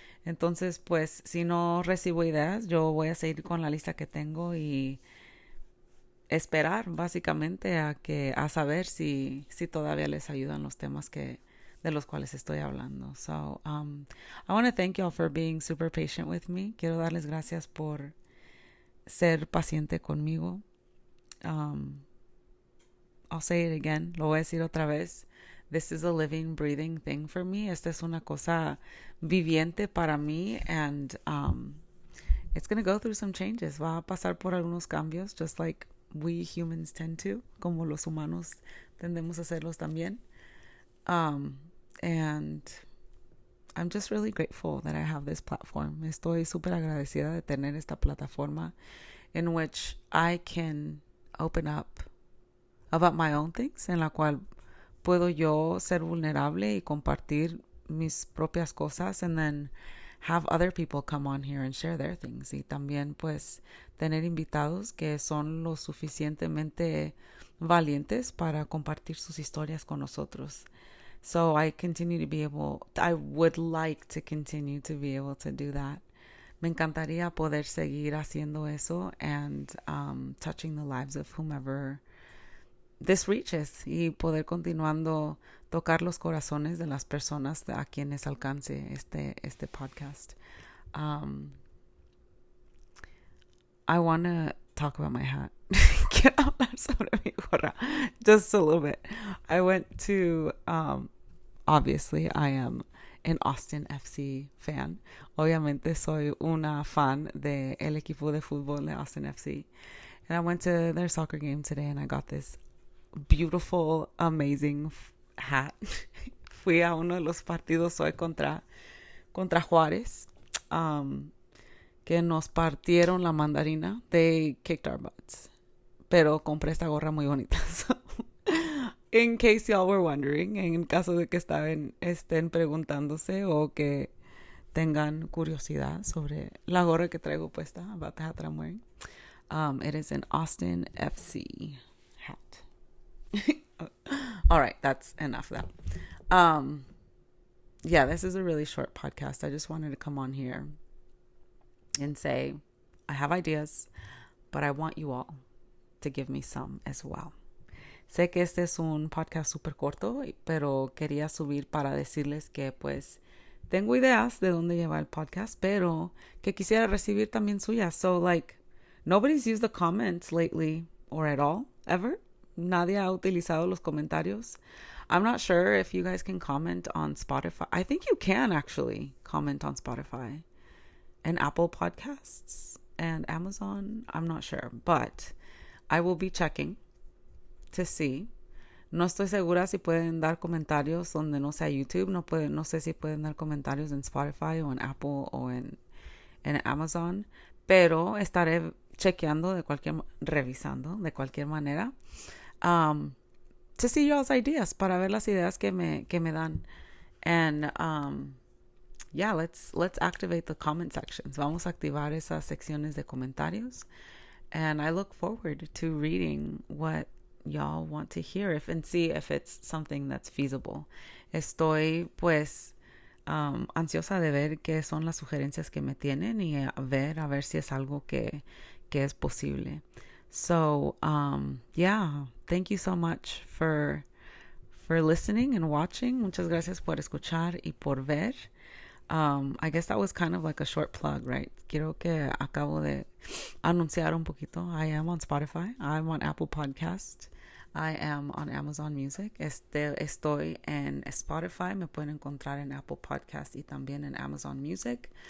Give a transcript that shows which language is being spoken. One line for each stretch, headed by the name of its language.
Spanish: Entonces, pues, si no recibo ideas, yo voy a seguir con la lista que tengo y esperar básicamente a saber si todavía les ayudan los temas de los cuales estoy hablando.
English: So, I want to thank y'all for being super patient with me.
Spanish: Quiero darles gracias por ser paciente conmigo.
English: I'll say it again.
Spanish: Lo voy a decir otra vez.
English: This is a living, breathing thing for me.
Spanish: Esta es una cosa viviente para mí,
English: and it's going to go through some changes.
Spanish: Va a pasar por algunos cambios,
English: just like we humans tend to,
Spanish: como los humanos tendemos a hacerlos también.
English: And I'm just really grateful that I have this platform.
Spanish: Estoy súper agradecida de tener esta plataforma
English: in which I can open up about my own things,
Spanish: en la cual puedo yo ser vulnerable y compartir mis propias cosas,
English: and then have other people come on here and share their things.
Spanish: Y también, pues, tener invitados que son lo suficientemente valientes para compartir sus historias con nosotros.
English: So I would like to continue to be able to do that.
Spanish: Me encantaría poder seguir haciendo eso
English: and touching the lives of whomever this reaches,
Spanish: y poder continuando tocar los corazones de las personas a quienes alcance este podcast.
English: I want to talk about my hat.
Spanish: Quiero hablar sobre mi gorra
English: just a little bit. I went to, obviously, I am an Austin FC fan.
Spanish: Obviamente soy una fan del equipo de fútbol de Austin FC.
English: And I went to their soccer game today, and I got this beautiful, amazing hat.
Spanish: Fui a uno de los partidos hoy contra Juárez, que nos partieron la mandarina.
English: They kicked our butts.
Spanish: Pero compré esta gorra muy bonita.
English: So, in case y'all were wondering,
Spanish: en caso de que estén preguntándose o que tengan curiosidad sobre la gorra que traigo puesta,
English: about the hat that I'm wearing, it is an Austin FC hat. All right, that's enough of that. Yeah, this is a really short podcast. I just wanted to come on here and say I have ideas, but I want you all to give me some as well.
Spanish: Sé que este es un podcast súper corto, pero quería subir para decirles que, pues, tengo ideas de dónde llevar el podcast, pero que quisiera recibir también suyas.
English: So, like, nobody's used the comments lately, or at all, ever.
Spanish: Nadie ha utilizado los comentarios.
English: I'm not sure if you guys can comment on Spotify. I think you can actually comment on Spotify and Apple Podcasts and Amazon. I'm not sure, but I will be checking to see.
Spanish: No estoy segura si pueden dar comentarios donde no sea YouTube. No sé si pueden dar comentarios en Spotify o en Apple o en Amazon, pero estaré chequeando revisando de cualquier manera.
English: To see y'all's ideas,
Spanish: para ver las ideas que me dan. And
English: yeah, let's activate the comment sections.
Spanish: Vamos a activar esas secciones de comentarios.
English: And I look forward to reading what y'all want to hear and see if it's something that's feasible.
Spanish: Estoy pues ansiosa de ver qué son las sugerencias que me tienen y a ver si es algo que es posible.
English: So, yeah, thank you so much for listening and watching.
Spanish: Muchas gracias por escuchar y por ver.
English: I guess that was kind of like a short plug, right?
Spanish: Quiero que acabo de anunciar un poquito.
English: I am on Spotify. I'm on Apple Podcast. I am on Amazon Music.
Spanish: Estoy en Spotify. Me pueden encontrar en Apple Podcast y también en Amazon Music.